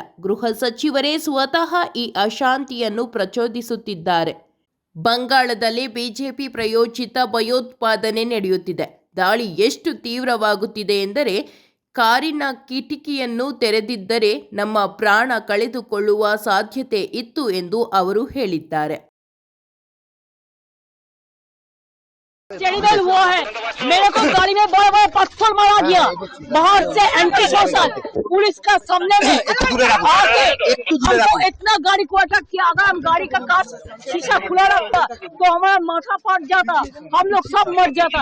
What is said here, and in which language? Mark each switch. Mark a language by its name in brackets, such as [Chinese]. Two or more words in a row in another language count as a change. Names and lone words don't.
[Kannada] ಗೃಹ ಸಚಿವರೇ ಸ್ವತಃ ಈ ಅಶಾಂತಿಯನ್ನು ಪ್ರಚೋದಿಸುತ್ತಿದ್ದಾರೆ. ಬಂಗಾಳದಲ್ಲಿ ಬಿಜೆಪಿ ಪ್ರಾಯೋಜಿತ ಭಯೋತ್ಪಾದನೆ ನಡೆಯುತ್ತಿದೆ. ದಾಳಿ ಎಷ್ಟು ತೀವ್ರವಾಗುತ್ತಿದೆ ಎಂದರೆ, ಕಾರಿನ ಕಿಟಕಿಯನ್ನು ತೆರೆದಿದ್ದರೆ ನಮ್ಮ ಪ್ರಾಣ ಕಳೆದುಕೊಳ್ಳುವ ಸಾಧ್ಯತೆ ಇತ್ತು ಎಂದು ಅವರು ಹೇಳಿದ್ದಾರೆ. [Hindi] वो है मेरे को गाड़ी में बड़ा बड़ा पत्थर मारा गया बाहर से [English] anti social [Hindi] पुलिस का सामने में आके हमको इतना गाड़ी को अटैक किया। अगर हम गाड़ी का कांच शीशा खुला रखता तो हमारा माथा फट जाता, हम लोग सब मर जाता।